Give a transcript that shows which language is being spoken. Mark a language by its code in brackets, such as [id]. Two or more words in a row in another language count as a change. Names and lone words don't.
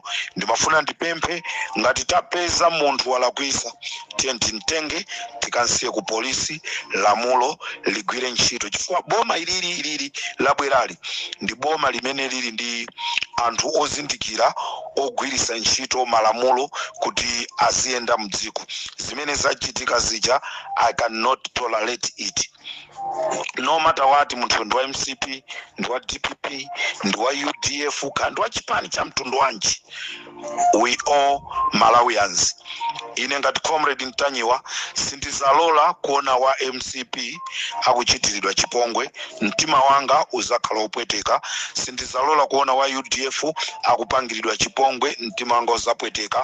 [ny] Ndimafuna ndipemphe ngati tapeza munthu walakwisa tiyentintenge tikansiye ku polisi, lamulo ligwire ntchito, chifukwa boma ilili labwerali ndi boma limene lili ndi anthu ozindikira ogwirisa ntchito malamulo kuti aziyenda mdziko. Zimene zachitika zija [en] I cannot tolerate it. No matter what, [ny] munthu ndi wa MCP, ndi wa DPP, ndi wa UDF, kandi wa chipani cha mtundu wanji, [en] we all Malawians. [ny] Ine ngati comrade Ntanyiwa sindizalola kuona wa MCP akuchitiridwa chipongwe, mtima wanga uzakhala opweteka. Sindizalola kuona wa UDF akupangiridwa chipongwe, mtima wanga uzapweteka.